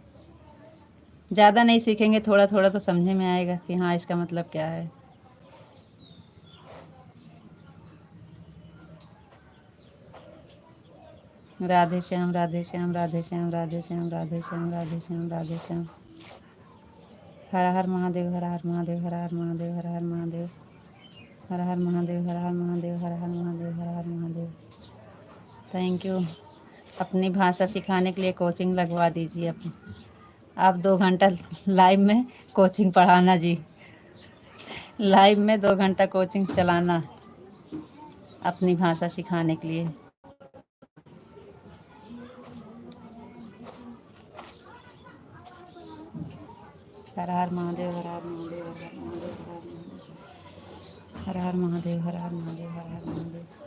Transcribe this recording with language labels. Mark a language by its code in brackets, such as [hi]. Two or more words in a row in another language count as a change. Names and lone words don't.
[hi] ज़्यादा नहीं सीखेंगे, थोड़ा थोड़ा तो समझे में आएगा कि हाँ इसका मतलब क्या है। राधे श्याम राधे श्याम राधे श्याम राधे श्याम राधे श्याम राधे श्याम राधे श्याम। हर हर महादेव हर हर महादेव हर हर महादेव हर हर महादेव हर हर महादेव हर हर महादेव हर हर महादेव हर हर महादेव। [en] thank you. [hi] अपनी भाषा सिखाने के लिए कोचिंग लगवा दीजिए। आप 2 घंटा लाइव में कोचिंग पढ़ाना जी। लाइव में 2 घंटा कोचिंग चलाना अपनी भाषा सिखाने के लिए। हर हर महादेव हर हर महादेव हर हर महादेव हर हर महादेव हर हर महादेव।